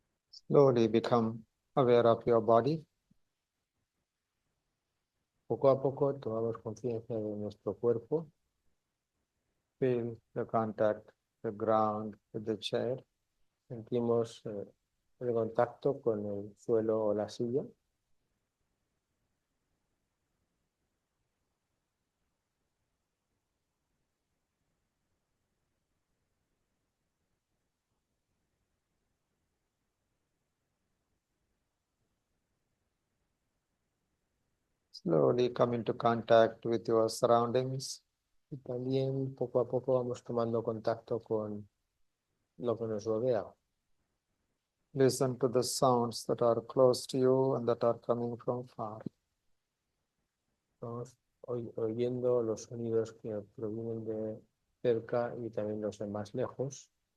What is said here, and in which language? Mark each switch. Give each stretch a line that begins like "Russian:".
English: Slowly become aware of your body.
Spanish: Poco a poco tomamos conciencia de nuestro cuerpo,
English: Feel the contact, the ground with the chair.
Spanish: sentimos el contacto con el suelo o la silla.
English: Slowly come into contact with your surroundings.
Spanish: Y también poco a poco vamos tomando contacto con lo que nos rodea.
English: Listen to the sounds that are close to you and that are coming from far.
Spanish: Vamos oyendo los sonidos que provienen de cerca y también los de más lejos.